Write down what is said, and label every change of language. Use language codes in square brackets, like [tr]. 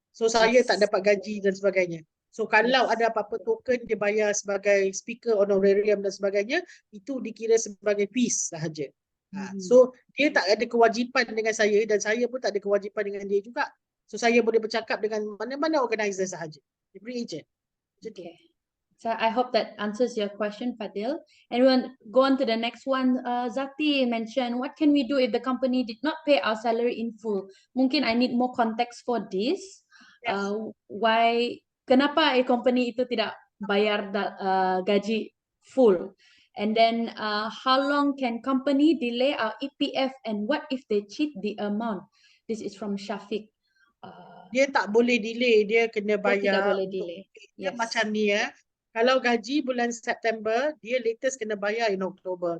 [ms] So saya tak dapat gaji dan sebagainya. So kalau ada apa-apa token dia bayar sebagai speaker honorarium dan sebagainya, itu dikira sebagai fees sahaja. So dia tak ada kewajipan dengan saya dan saya pun tak ada kewajipan dengan dia juga. So saya boleh bercakap dengan mana-mana organizer sahaja. [en] Free agent. Okay. So I hope that answers your question, Fadil. And we'll go on to the next one. Zati mentioned, what can we do if the company did not pay our salary in full? [ms] Mungkin [en] I need more context for this. Yes. Why? [ms] Kenapa company itu tidak bayar gaji full? [en] And then how long can company delay our EPF and what if they cheat the amount? This is from Syafiq. [ms] Dia tak boleh delay, dia kena bayar. Tidak boleh delay. Dia [en] Yes. [ms] macam ni ya. Kalau gaji bulan September, dia latest kena bayar in October.